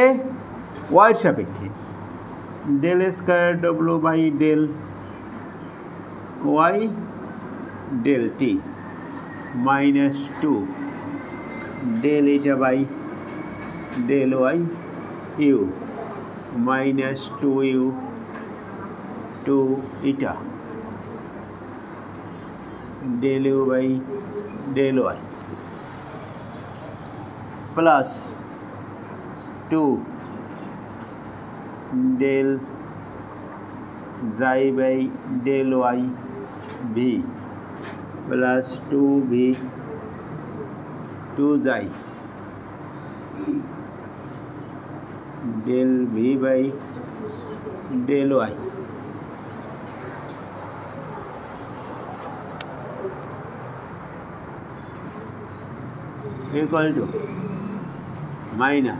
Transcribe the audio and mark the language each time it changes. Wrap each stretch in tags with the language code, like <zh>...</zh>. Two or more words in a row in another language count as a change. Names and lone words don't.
<bn>ওয়াইয়ের সাপেক্ষে।</bn> <en>del square w by del y del t minus 2 del eta by del y u minus 2u to eta del u by del y plus 2 del xi by del y v plus 2v 2 xi del v by del y equal to minus</en>